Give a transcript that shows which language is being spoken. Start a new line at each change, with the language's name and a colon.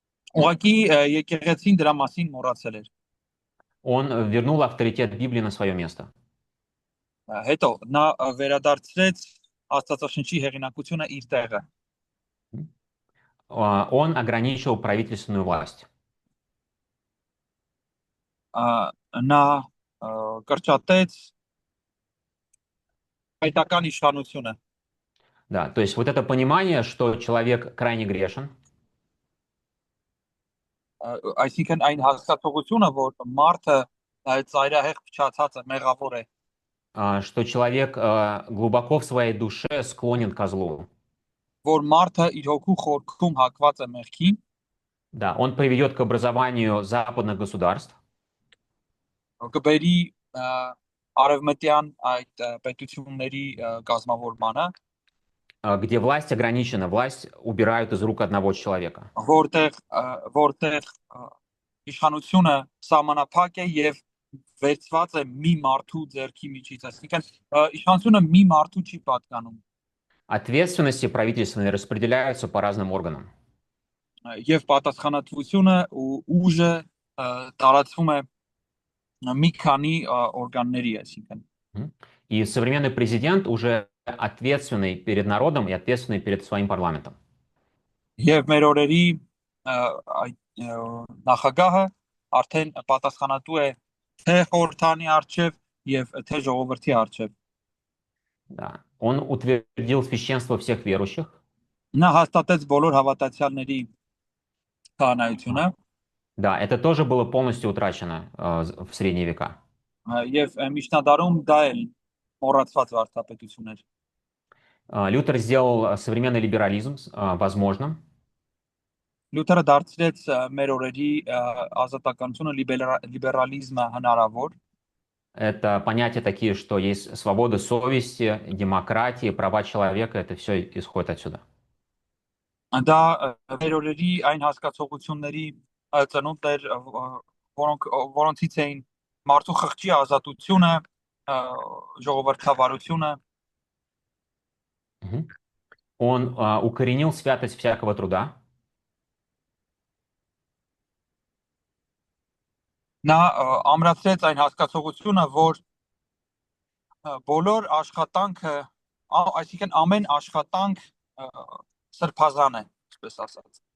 Armenian: Ուղղակի եկեղեցին դրա մասին մոռացել էր։
Russian: Он вернул авторитет Библии на свое место.
Armenian: Հետո նա վերադարձրեց Աստվածաշնչի հեղինակությունը իր տեղը։
Russian: Он ограничил правительственную власть.
Armenian: Նա կրճատեց հայկական իշխանությունը։
Russian: Да, то есть вот это понимание, что человек крайне грешен,
Armenian: Այսինքն այն հասկացողությունը, որ մարդը ծայրահեղ փչացած է, մեղավոր է,
Russian: что человек глубоко в своей душе склонен ко злу.
Armenian: որ մարդը իր հոգու խորքում հակված է մեղքին,
Russian: Да, он приведет к образованию западных государств,
Armenian: կբերի արևմտյան այդ պետությունների կազմավորմանը,
Russian: где власть ограничена, власть убирают из рук одного человека.
Armenian: որտեղ իշխանությունը սահմանափակ է եւ վերծված է մի մարդու ձեռքի միջից, այսինքն իշխանությունը մի մարդու չի պատկանում։
Russian: Ответственности правительственные распределяются по разным органам.
Armenian: Եվ պատասխանատվությունը ու ուժը տարածվում է մի քանի օրգանների, այսինքն։
Russian: И современный президент уже ответственный перед народом и ответственный перед своим парламентом.
Armenian: Եվ մեր օրերի այդ նախագահը արդեն պատասխանատու է թե խորհրդանի արչև եւ թե ժողովրդի արչև։
Russian: Да. Он утвердил священство всех верующих.
Armenian: Նա հաստատեց բոլոր հավատացյալների քահանայությունը։
Russian: Да, это тоже было полностью утрачено в средние века.
Armenian: Եվ միջնադարում դա էլ մոռացված վարդապետություն էր։
Russian: Лютер сделал современный либерализм возможным.
Armenian: Լյութերը դարձրեց մեր օրերի ազատականությունը, լիբերալիզմը հնարավոր։
Russian: Это понятия такие, что есть свобода совести, демократия, права человека, это все исходит отсюда.
Armenian: Դա մեր օրերի այն հասկացողությունների ծնունդ էր, որոնցից էին մարդու խղճի ազատությունը, ժողովրդավարությունը։
Russian: Он укоренил святость всякого труда.
Armenian: Նա ամրացրեց այն հասկացողությունը, որ բոլոր աշխատանքը, այսինքն ամեն աշխատանք սրբազան է, այսպես ասած։